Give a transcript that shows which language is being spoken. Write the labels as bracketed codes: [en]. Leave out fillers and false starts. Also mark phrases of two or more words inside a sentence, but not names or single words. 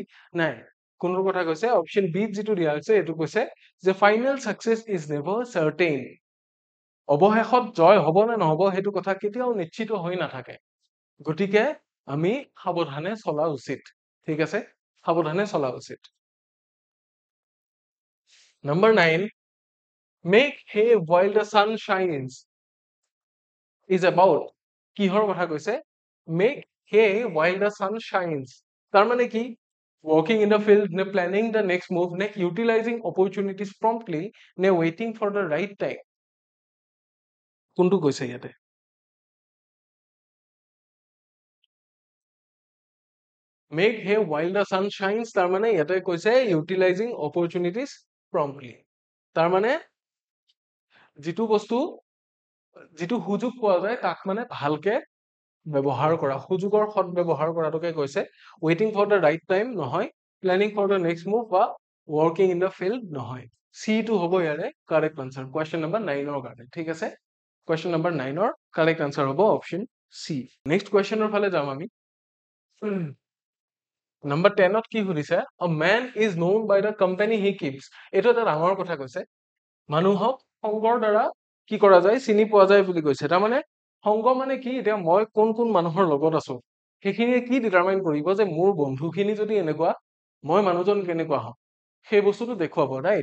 [as] নাই, কোনটোৰ কথা কৈছে? অপশ্যন বিত যিটো দিয়া হৈছে এইটো কৈছে যে [en] final success is never certain. [as] অৱশেষত জয় হ'ব নে নহ'ব সেইটো কথা কেতিয়াও নিশ্চিত হৈ নাথাকে, গতিকে আমি সাৱধানে চলা উচিত। ঠিক আছে, সাৱধানে চলা উচিত। [en] Number 9, make hay while the sun shines is about, [as] কিহৰ কথা কৈছে? [en] Make hay while the sun shines, [as] তাৰমানে কি? [en] Working in the field, নে planning the next move, নে utilizing opportunities promptly, নে waiting for the right time? [as] কোনটো কৈছে ইয়াতে? [en] Make hay while the sun shines, [as] তাৰমানে ইয়াতে কৈছে [en] utilizing opportunities promptly, [as] তাৰমানে যিটো সুযোগ পোৱা যায় তাক মানে ভালকে ব্যৱহাৰ কৰা, সুযোগৰ সৎ ব্যৱহাৰ কৰাটোকে কৈছে। [en] waiting for the right time নহয়, planning for the next move বা working in the field নহয়। [as] চি টো হ'ব ইয়াৰে [en] correct answer question number 9 [as] কাৰণে। ঠিক আছে, [en] question number 9 correct answer [as] হ'ব [en] option C. next question [as] ফালে যাম আমি। নম্বৰ 10ত কি সুধিছে? [en] A man is known by the company he keeps. [as] এইটো এটা ডাঙৰ কথা কৈছে। মানুহক সংগৰ দ্বাৰা কি কৰা যায়? চিনি পোৱা যায় বুলি কৈছে। তাৰমানে সংগ মানে কি? এতিয়া মই কোন কোন মানুহৰ লগত আছো সেইখিনিয়ে কি ডিটাৰমাইন কৰিব যে মোৰ বন্ধুখিনি যদি এনেকুৱা, মই মানুহজন কেনেকুৱা হম, সেই বস্তুটো দেখুৱাব, ৰাইট?